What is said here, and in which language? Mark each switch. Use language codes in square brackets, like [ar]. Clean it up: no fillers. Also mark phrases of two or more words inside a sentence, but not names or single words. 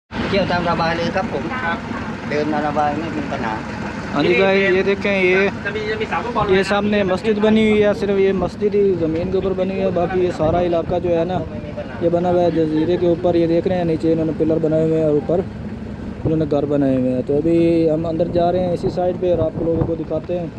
[th] เที่ยวตามสบายเลยครับผมเดินตามสบายไม่มีปัญหา [hi] हाँ जी भाई, ये देखें, ये सामने मस्जिद बनी हुई है। सिर्फ ये मस्जिद ही ज़मीन के ऊपर बनी हुई है, बाकी ये सारा इलाका जो है ना, ये बना हुआ है जजीरे के ऊपर। ये देख रहे हैं नीचे इन्होंने पिलर बनाए हुए हैं और ऊपर इन्होंने घर बनाए हुए हैं। तो अभी हम अंदर जा रहे हैं इसी साइड पे और आप लोगों को दिखाते हैं।